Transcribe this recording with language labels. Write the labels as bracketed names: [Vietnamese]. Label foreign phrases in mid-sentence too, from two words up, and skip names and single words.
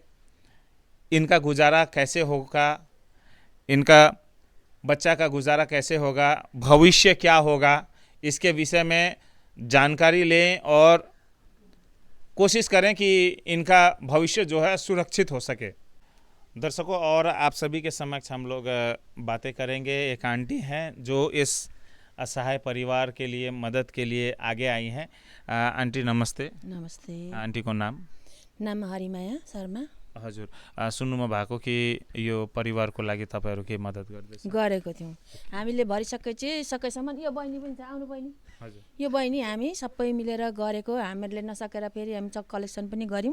[Hindi] इनका गुजारा कैसे होगा, इनका बच्चा का गुजारा कैसे होगा, भविष्य क्या होगा, इसके विषय में जानकारी लें और कोशिश करें कि इनका भविष्य जो है सुरक्षित हो सके। दर्शकों, और आप सभी के समक्ष हम लोग बातें करेंगे। एक आंटी हैं जो इस असहाय परिवार के लिए मदद के लिए आगे आई हैं। आंटी नमस्ते। नमस्ते। [Nepali] आंटी को नाम हरिमाया शर्मा। हजुर, सुन्नुमा भएको कि यो परिवारको लागि तपाईँहरू के मद्दत गर्दैछ? गरेको थियौँ हामीले सकेसम्म। यो बहिनी पनि छ, आउनु बहिनी। हजुर। यो बहिनी हामी सबै मिलेर गरेको। हामीले नसकेर फेरि हामी कलेक्सन पनि गऱ्यौँ।